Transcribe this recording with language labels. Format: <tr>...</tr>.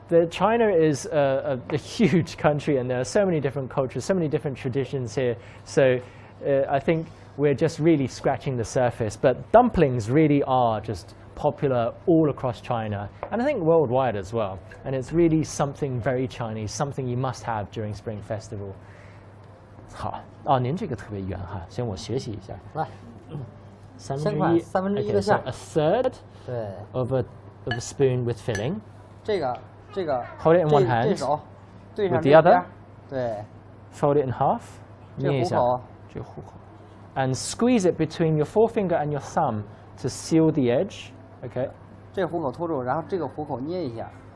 <en>China is a huge country, and there are so many different cultures, so many different traditions here. So I think we're just really scratching the surface. But dumplings really are just popular all across China, and I think worldwide as well. And it's really something very Chinese, something you must have during Spring Festival.</en> <zh>好，您这个特别圆哈，先我学习一下。来 1/3的馅。</zh> <en>A third.</en> <zh>对。</zh> <en>Of a spoon with filling.</en> <zh>这个。</zh> <en>Hold it in one hand.</en> <zh>这手对上</zh> <en>with the other.</en> <zh>对。</zh> <en>Fold it in half.</en> <zh>捏一下。这个虎口。</zh> <en>And squeeze it between your forefinger and your thumb to seal the edge. Okay.</en> <zh>这个虎口托住，然后这个虎口捏一下。</zh>